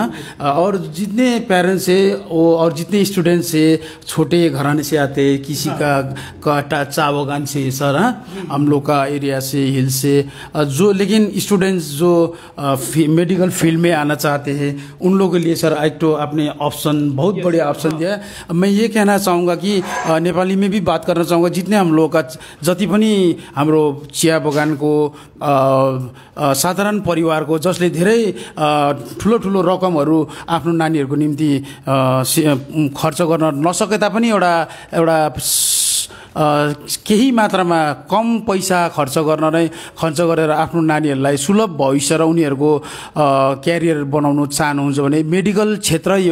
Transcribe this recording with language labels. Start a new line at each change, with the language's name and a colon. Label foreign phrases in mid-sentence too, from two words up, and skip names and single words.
Hindi: और जितने पेरेंट्स है वो और जितने स्टूडेंट्स है छोटे घराने से आते हैं, किसी का चा बगान से सर, हम लोग का एरिया से, हिल से, जो लेकिन स्टूडेंट्स जो मेडिकल फील्ड में आना चाहते हैं उन लोगों के लिए सर एक तो आपने ऑप्शन, बहुत बड़े ऑप्शन दिया। मैं ये कहना चाहूँगा कि नेपाली में भी बात करना चाहूँगा, जितने हम लोग का
Nepali: जति पनि हाम्रो चिया बगानको साधारण परिवारको जसले धेरै ठुलो रकमहरू आफ्नो नानीहरूको निम्ति खर्च गर्न नसके तापनि एउटा केही मात्रामा कम पैसा खर्च गरेर आफ्नो नानीहरूलाई सुलभ भविष्य र उनीहरूको क्यारियर बनाउन चाहनुहुन्छ भने मेडिकल क्षेत्र यो